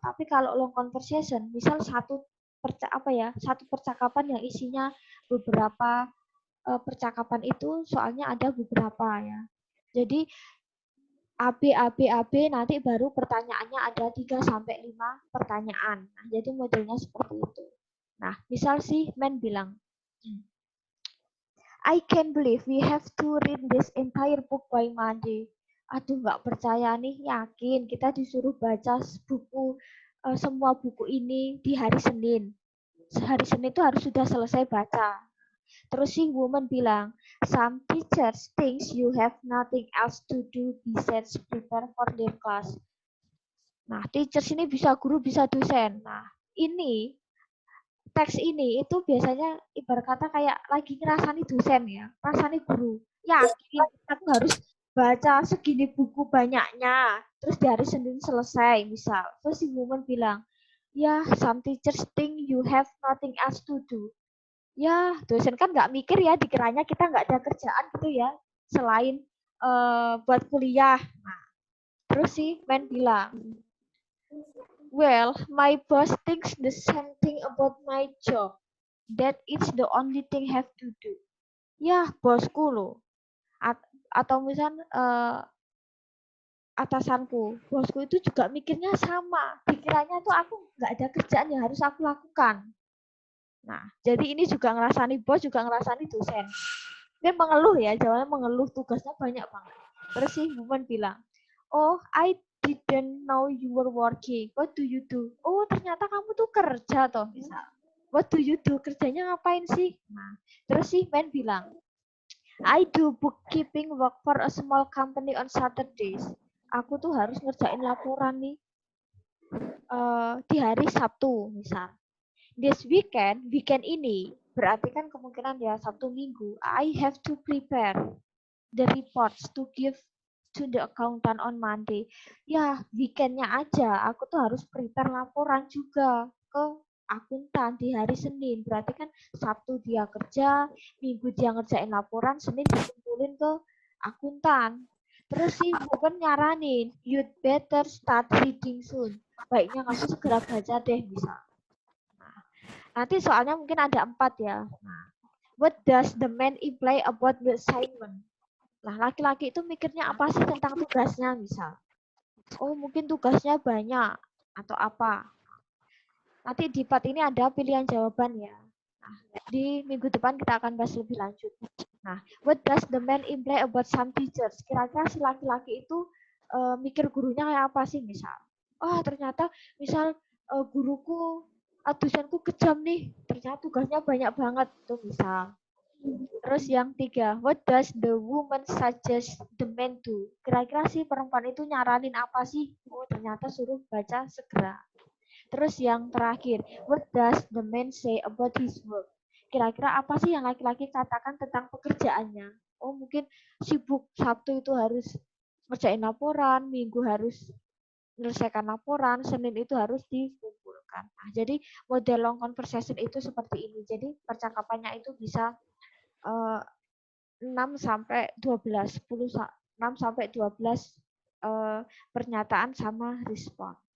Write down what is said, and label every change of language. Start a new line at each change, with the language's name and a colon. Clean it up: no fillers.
Indonesian: Tapi kalau long conversation, misal satu percakapan yang isinya beberapa percakapan itu, soalnya ada beberapa ya. Jadi AB, AB, AB, nanti baru pertanyaannya ada 3 sampai 5 pertanyaan. Nah, jadi modelnya seperti itu. Nah, misal si Men bilang,
English: I can't believe we have to read this entire book by Monday.
Indonesian: Aduh, nggak percaya nih, yakin kita disuruh baca semua buku ini di hari Senin. Hari Senin itu harus sudah selesai baca. Terus si woman bilang,
English: some teachers thinks you have nothing else to do besides prepare for their class.
Indonesian: Nah, teachers ini bisa guru, bisa dosen. Nah, ini teks ini itu biasanya ibarat kata kayak lagi ngerasani dosen ya, ngerasani guru. Yakin aku harus baca segini buku banyaknya, terus di hari Senin selesai misal. Terus si woman bilang, ya
English: some teachers think you have nothing else to do.
Indonesian: Ya, dosen kan nggak mikir ya, dikiranya kita nggak ada kerjaan gitu ya, selain buat kuliah. Nah, terus si Men bilang,
English: well, my boss thinks the same thing about my job. That it's the only thing have to do.
Indonesian: Ya, bosku loh. Atau misal atasanku, bosku itu juga mikirnya sama. Dikiranya tuh aku nggak ada kerjaan yang harus aku lakukan. Nah, jadi ini juga ngerasani bos, juga ngerasani dosen. Dia mengeluh ya, jawabannya mengeluh, tugasnya banyak banget. Terus si woman bilang,
English: oh, I didn't know you were working. What do you do?
Indonesian: Oh, ternyata kamu tuh kerja toh, misal.
English: What do you do?
Indonesian: Kerjanya ngapain sih? Nah, terus si man bilang,
English: I do bookkeeping work for a small company on Saturdays.
Indonesian: Aku tuh harus ngerjain laporan nih di hari Sabtu, misal.
English: This weekend
Indonesian: ini, berarti kan kemungkinan ya Sabtu Minggu,
English: I have to prepare the reports to give to the accountant on Monday.
Indonesian: Ya, weekendnya aja, aku tuh harus prepare laporan juga ke akuntan di hari Senin. Berarti kan Sabtu dia kerja, Minggu dia ngerjain laporan, Senin dikumpulin ke akuntan. Terus si bukan nyaranin,
English: you'd better start reading soon.
Indonesian: Baiknya kamu segera baca deh, misal. Nah, nanti soalnya mungkin ada 4 ya.
English: Nah, what does the man imply about the assignment?
Indonesian: Nah, laki-laki itu mikirnya apa sih tentang tugasnya, misal. Oh, mungkin tugasnya banyak atau apa. Nanti di part ini ada pilihan jawaban ya. Nah, di minggu depan kita akan bahas lebih lanjut.
English: Nah, what does the man imply about some teachers?
Indonesian: Kira-kira si laki-laki itu mikir gurunya kayak apa sih, misal? Oh, ternyata misal guruku, dosenku kejam nih. Ternyata tugasnya banyak banget tuh, misal. Terus yang 3,
English: what does the woman suggest the man do?
Indonesian: Kira-kira si perempuan itu nyaranin apa sih? Oh, ternyata suruh baca segera.
English: Terus yang terakhir, what does the man say about his work?
Indonesian: Kira-kira apa sih yang laki-laki katakan tentang pekerjaannya? Oh, mungkin sibuk, Sabtu itu harus ngerjain laporan, Minggu harus menyelesaikan laporan, Senin itu harus dikumpulkan. Nah, jadi model long conversation itu seperti ini. Jadi percakapannya itu bisa 6 sampai 12, 6 sampai 12 pernyataan sama respon.